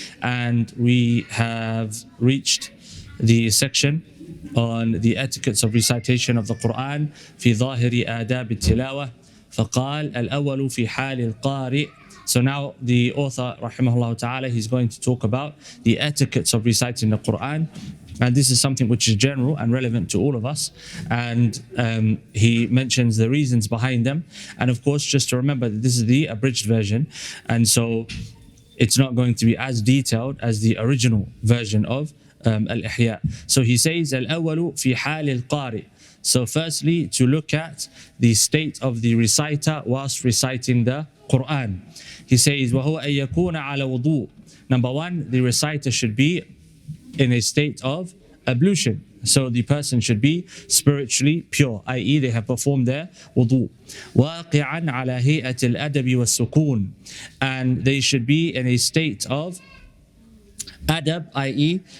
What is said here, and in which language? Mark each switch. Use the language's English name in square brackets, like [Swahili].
[English] And we have reached the section on the etiquettes of recitation of the Quran [Arabic] في ظاهر آداب التلاوة. فقال الأول في حال القارئ. [English] So now the author rahimahullah ta'ala, he's going to talk about the etiquettes of reciting the Quran, and this is something which is general and relevant to all of us, and he mentions the reasons behind them. And of course, just to remember that this is the abridged version, and so it's not going to be as detailed as the original version of Al-Ihya. So he says [Arabic] الأول في حال القارئ. [English] So firstly, to look at the state of the reciter whilst reciting the Quran. He says, [Arabic] وَهُوَ أَن يَكُونَ عَلَى وُضُوء. [English] Number one, the reciter should be in a state of ablution. So the person should be spiritually pure, i.e. they have performed their wudu. [Arabic] وَاقِعًا عَلَى هِيئَةِ الْأَدَبِ وَالسُّكُونِ. [English] And they should be in a state of adab, i.e.